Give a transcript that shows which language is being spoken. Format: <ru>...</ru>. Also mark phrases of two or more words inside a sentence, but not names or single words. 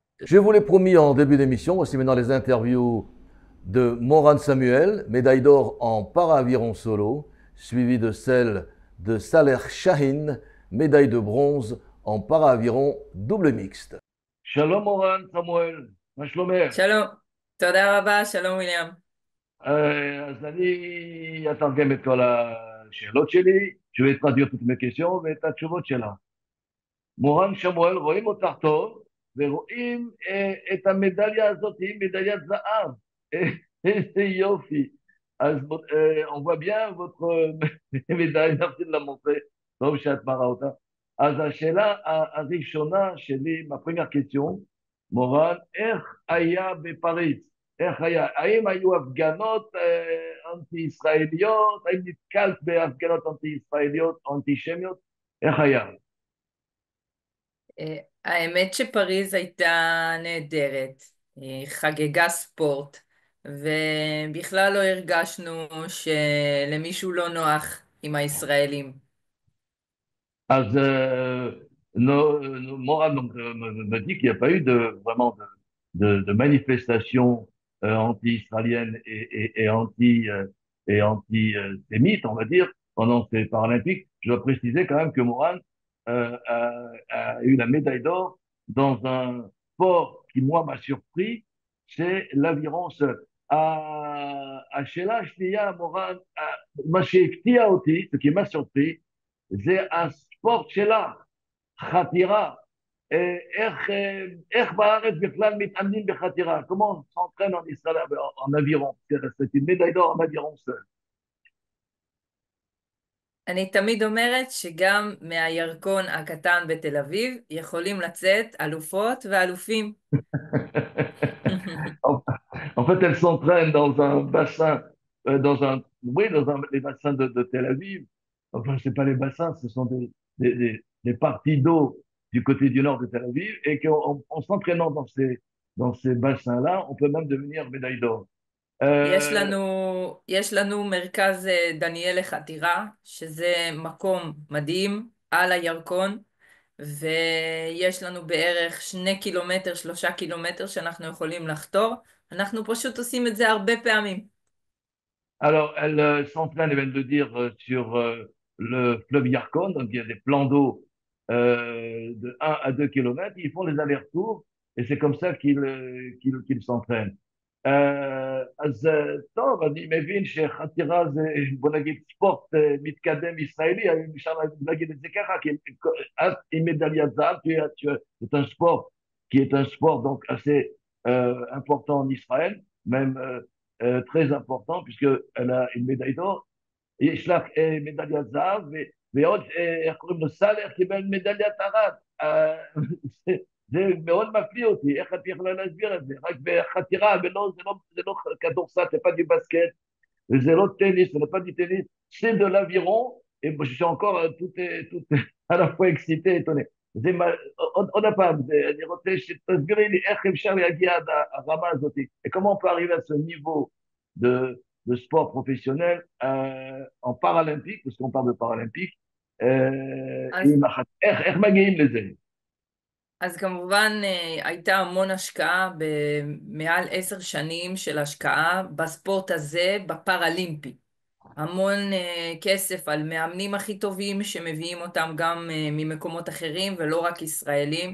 <fr>Je vous l'ai promis en début d'émission, voici maintenant les interviews de Moran Samuel, médaille d'or en para-aviron solo, suivi de celle de Saleh Shahin, médaille de bronze en para-aviron double mixte.</fr> <he>Shalom, Moran, Samuel. מה שלומך? שלום, תודה רבה, שלום ויליאם. אז אני אתרגם את כל השאלות שלי,</he> <fr>je vais traduire toutes mes questions</fr> <he>ואת התשובות שלה. מורן שמואל, רואים אותך טוב, ורואים את המדליה הזאת, היא מדליית זהב. איזה יופי. אז</he> <fr>on voit bien votre médaille, merci de la montrer,</fr> <he>טוב שאת מראה אותה. אז השאלה הראשונה שלי,</he> <fr>ma première question,</fr> <he>מורן, איך היה בפריז? איך היה? האם היו הפגנות אנטי-ישראליות? האם נתקלת בהפגנות אנטי-ישראליות או אנטישמיות? איך היה? האמת שפריז הייתה נהדרת, היא חגגה ספורט, ובכלל לא הרגשנו שלמישהו לא נוח עם הישראלים.</he> <fr>אז Morad donc, me dit qu'il n'y a pas eu vraiment de manifestations anti-israéliennes et anti-sémites, on va dire, pendant ces Paralympiques. Je dois préciser quand même que Morad a eu la médaille d'or dans un sport qui, moi, m'a surpris, c'est l'aviron seul.</fr> <he>השאלה השנייה, מורן, מה שהפתיע אותי,</he> <fr>ce qui m'a surpris,</fr> <he>זה ספורט שלך, חתירה, איך בארץ בכלל מתאמנים בחתירה?</he> <fr>Comment on s'entraîne en Israël en aviron? C'est une médaille d'or en aviron seul.</fr> <he>אני תמיד אומרת שגם מהירקון הקטן בתל אביב יכולים לצאת אלופות ואלופים.</he> <fr>En fait, elle s'entraîne dans un bassin, dans les bassins de Tel Aviv. Enfin, c'est pas les bassins, ce sont des parties d'eau du côté du nord de Tel Aviv, et qu'en s'entraînant dans ces bassins-là, on peut même devenir médaille d'or.</fr> <he>יש לנו מרכז דניאל לחתירה, שזה מקום מדהים על הירקון, ויש לנו בערך 2 קילומטר, 3 קילומטר שאנחנו יכולים לחתור. אנחנו פשוט עושים את זה הרבה פעמים.</he> <fr>Alors, elle s'entraîne, elle vient de le dire, sur le fleuve Yarkon, donc il y a des plans d'eau de 1 à 2 kilomètres, ils font les allers-retours, et c'est comme ça qu'ils s'entraînent.</fr> <he>אז טוב, אני מבין שחתירה זה, בוא נגיד, ספורט מתקדם ישראלי, אפשר להגיד את זה ככה, כי אז עם מדליית זהב,</he> <fr>c'est un sport qui est un sport donc assez important en Israël, même très important, puisqu'elle a une médaille d'or.</fr> <he>יש לך מדליית זהב, ועוד, איך קוראים לו, סאלח קיבל מדליית ארד. זה מאוד מפליא אותי, איך את יכולה להסביר את זה? רק בחתירה, זה לא כדורסל, זה</he> <fr>pas du basket,</fr> <he>וזה לא טניס, זה</he> <fr>pas du tennis, c'est de l'aviron, et je suis encore tout à la fois excité, étonné.</fr> <he>עוד פעם, אני רוצה שתסבירי לי איך אפשר להגיע עד הרמה הזאת,</he> <fr>et comment on peut arriver à ce niveau de sport professionnel en paralympique, parce qu'on parle de paralympique,</fr> <he>איך מגיעים לזה? אז כמובן הייתה המון השקעה, במעל 10 שנים של השקעה בספורט הזה בפראלימפי. המון כסף על מאמנים הכי טובים שמביאים אותם גם ממקומות אחרים ולא רק ישראלים.</he>